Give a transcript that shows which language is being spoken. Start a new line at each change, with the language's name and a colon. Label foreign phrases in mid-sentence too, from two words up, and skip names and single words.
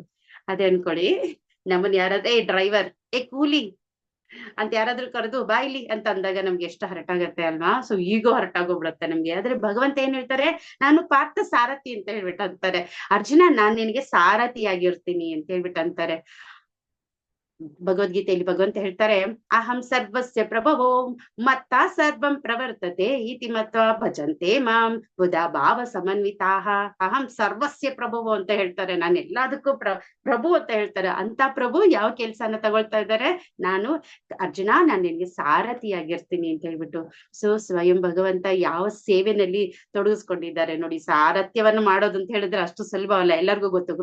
Kannada: ಅದೇ ಅನ್ಕೊಳ್ಳಿ, ನಮ್ಮನ್ ಯಾರಾದ್ರೆ ಡ್ರೈವರ್, ಕೂಲಿ ಅಂತ ಯಾರಾದ್ರೂ ಕರೆದು ಬಾಯ್ಲಿ ಅಂತ ಅಂದಾಗ ನಮ್ಗೆ ಎಷ್ಟು ಹರಟಾಗತ್ತೆ ಅಲ್ವಾ.
English: so ego
Kannada: ಹರಟಾಗೋಗ್ಬಿಡತ್ತೆ ನಮ್ಗೆ. ಆದ್ರೆ ಭಗವಂತ ಏನ್ ಹೇಳ್ತಾರೆ, ನಾನು ಪಾರ್ಥ ಸಾರಥಿ ಅಂತ ಹೇಳ್ಬಿಟ್ಟು ಅಂತಾರೆ. ಅರ್ಜುನ, ನಾನ್ ನಿನಗೆ ಸಾರಥಿಯಾಗಿರ್ತೀನಿ ಅಂತ ಹೇಳ್ಬಿಟ್ಟು ಅಂತಾರೆ. ಭಗವದ್ಗೀತೆಯಲ್ಲಿ ಭಗವಂತ ಹೇಳ್ತಾರೆ,
Sanskrit: ಅಹಂ ಸರ್ವಸ್ಯ ಪ್ರಭವೋ ಮತ್ತ ಸರ್ವಂ ಪ್ರವರ್ತತೆ ಇತಿ ಮತ್ವ ಭಜಂತೆ ಮಾಂ ಬುಧ ಭಾವ ಸಮನ್ವಿತಾಹ. ಅಹಂ ಸರ್ವಸ್ಯ ಪ್ರಭವೋ
Kannada: ಅಂತ ಹೇಳ್ತಾರೆ, ನಾನು ಎಲ್ಲದಕ್ಕೂ ಪ್ರಭು ಅಂತ ಹೇಳ್ತಾರೆ. ಅಂತ ಪ್ರಭು ಯಾವ ಕೆಲ್ಸನ ತಗೊಳ್ತಾ ಇದ್ದಾರೆ, ಅರ್ಜುನ ನಾನ್ ನಿನ್ಗೆ ಸಾರಥಿಯಾಗಿರ್ತೀನಿ ಅಂತ ಹೇಳ್ಬಿಟ್ಟು. ಸೊ ಸ್ವಯಂ ಭಗವಂತ ಯಾವ ಸೇವೆನಲ್ಲಿ ತೊಡಗಿಸ್ಕೊಂಡಿದ್ದಾರೆ ನೋಡಿ. ಸಾರಥ್ಯವನ್ನು ಮಾಡೋದು ಅಂತ ಹೇಳಿದ್ರೆ ಅಷ್ಟು ಸುಲಭವಲ್ಲ, ಎಲ್ಲರಿಗೂ ಗೊತ್ತು.